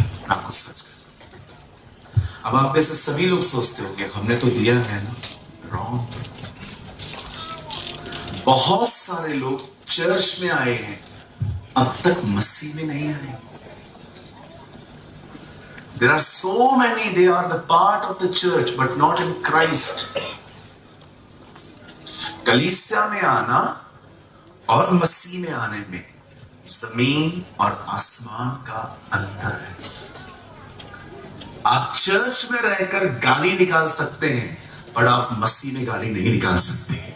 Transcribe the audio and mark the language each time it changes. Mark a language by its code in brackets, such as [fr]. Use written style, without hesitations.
[hi] आपको सच कर, अब आप में से सभी लोग सोचते होंगे हमने तो दिया है ना। रॉन्ग। बहुत सारे लोग चर्च में आए हैं, अब तक मसीह में नहीं आए। [en] There are so many, they are the part of the church but not in Christ. [hi] कलीसिया में आना और मसीह में आने में जमीन और आसमान का अंतर है। आप चर्च में रहकर गाली निकाल सकते हैं, पर आप मसीह में गाली नहीं निकाल सकते।